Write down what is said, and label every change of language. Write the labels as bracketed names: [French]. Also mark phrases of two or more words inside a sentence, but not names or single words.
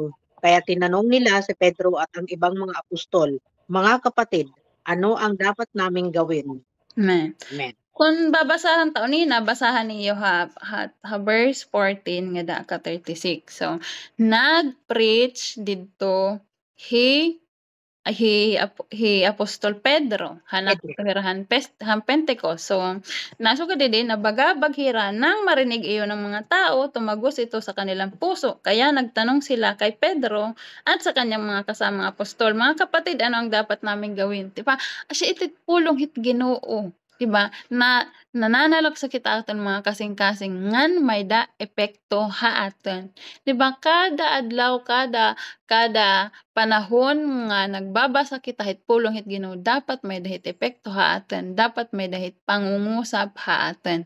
[Filipino] Kaya tinanong nila si Pedro at ang ibang mga apostol, Mga kapatid, ano ang dapat naming gawin? Amen. Amen. [Waray] Kung babasahan ta unina, basahan ninyo ha verse 14 nga da ka 36. So, nag-preach didto hi Apostol Pedro hanak Pedro. han Pentecost. So, nasugad din nabagabag-hira [Filipino] nang marinig iyon ng mga tao, tumagos ito sa kanilang puso. Kaya nagtanong sila kay Pedro at sa kanyang mga kasamang apostol, "Mga kapatid, ano ang dapat naming gawin?" 'Di ba? [Waray] Asya iti pulong hit Ginoo. [Filipino] 'Di ba? [Waray] Na nananalok sa kita aton mga kasing-kasing ngan mayda epekto haaton. [Filipino] 'Di ba? [Waray] Kada adlaw, kada panahon nga nagbabasa kita hit pulong hit Ginoo, dapat may dahit epekto haaton, dapat may dahit pangungusap haaton.